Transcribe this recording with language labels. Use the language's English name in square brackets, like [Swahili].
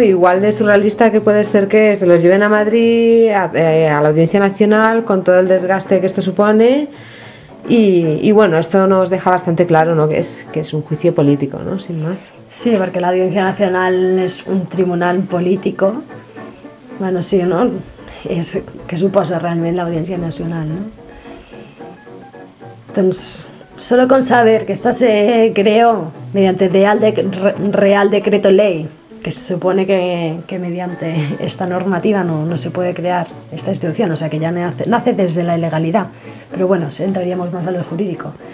[Spanish] Igual de surrealista que puede ser que se los lleven a Madrid, a la Audiencia Nacional, con todo el desgaste que esto supone. Y bueno, esto nos deja bastante claro, ¿no? que es un juicio político, ¿no? Sin más. Sí, porque la Audiencia Nacional es un tribunal político. Bueno, sí, ¿no? [Catalan] És que suposa realment l'Audiència Nacional, no? [Spanish] Doncs, solo con saber que esta se creó mediante Real Decreto Ley, que se supone que mediante esta normativa no se puede crear esta institución, o sea que ya nace desde la ilegalidad, pero bueno, entraríamos más a lo jurídico.